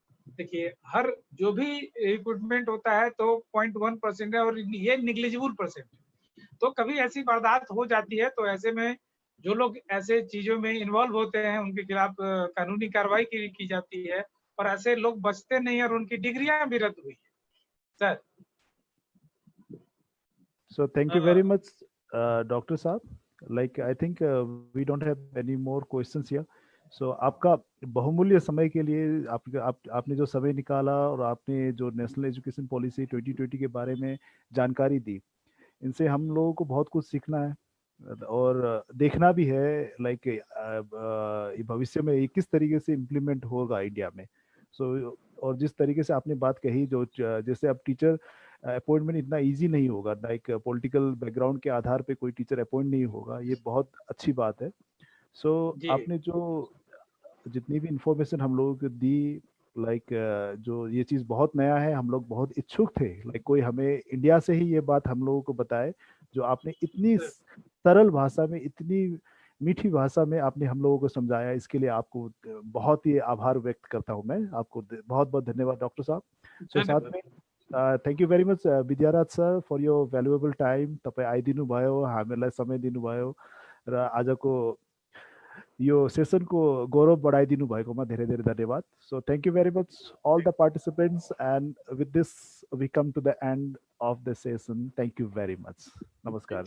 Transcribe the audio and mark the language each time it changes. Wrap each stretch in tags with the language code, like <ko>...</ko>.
<hi>देखिए, हर जो भी रिक्रूटमेंट होता है तो 0.1% है और ये निग्लिजिबल परसेंट, तो कभी ऐसी वारदात हो जाती है। तो ऐसे में जो लोग ऐसे चीजों में इन्वॉल्व होते हैं उनके खिलाफ कानूनी कार्रवाई की जाती है, और ऐसे लोग बचते नहीं और उनकी डिग्रियां भी रद्द हुई है sir.</hi> <en>So thank you very much, Dr. Saab. Like I think we don't have any more questions here.</en> <hi>So आपका बहुमूल्य समय के लिए आपने जो समय निकाला और आपने जो नेशनल एजुकेशन पॉलिसी 2020 के बारे में जानकारी दी, इनसे हम लोगों को बहुत कुछ सीखना है और देखना भी है। लाइक भविष्य में ये किस तरीके से इम्प्लीमेंट होगा इंडिया में। सो और जिस तरीके से आपने बात कही, जो जैसे अब टीचर अपॉइंटमेंट इतना इजी नहीं होगा, लाइक पॉलिटिकल बैकग्राउंड के आधार पे कोई टीचर अपॉइंट नहीं होगा, ये बहुत अच्छी बात है। सो आपने जो जितनी भी इंफॉर्मेशन हम लोगों को दी, लाइक जो ये चीज़ बहुत नया है, हम लोग बहुत इच्छुक थे, लाइक कोई हमें इंडिया से ही ये बात हम लोगों को बताए, जो आपने इतनी सरल भाषा में, इतनी मीठी भाषा में आपने हम लोगों को समझाया। इसके लिए आपको बहुत ही आभार व्यक्त करता हूँ मैं, आपको बहुत बहुत धन्यवाद डॉक्टर साहब।</hi> <en>So साथ में thank you very much Vidyaraj sir for your valuable time.</en> <ne>तपाईँ आइदिनु भयो, हामीलाई समय दिनुभयो र आजको यो सेसनको गौरव बढाइदिनु भएकोमा धेरै धेरै धन्यवाद।</ne> <en>So thank you very much all the participants, and with this we come to the end of the session. Thank you very much. Namaskar.</en>